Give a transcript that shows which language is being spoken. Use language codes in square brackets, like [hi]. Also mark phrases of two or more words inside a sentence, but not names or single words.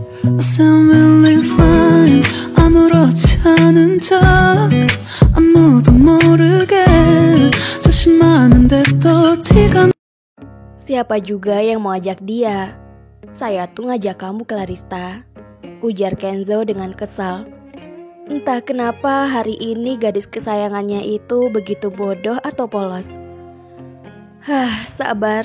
[en] I sound really fine. [ko] 아무렇지 않은 척 아무도 모르게 조심하는데 또 티가. [id] Siapa juga yang mau ajak dia? Saya tuh ngajak kamu, Clarista, ujar Kenzo dengan kesal. Entah kenapa hari ini gadis kesayangannya itu begitu bodoh atau polos. Sabar.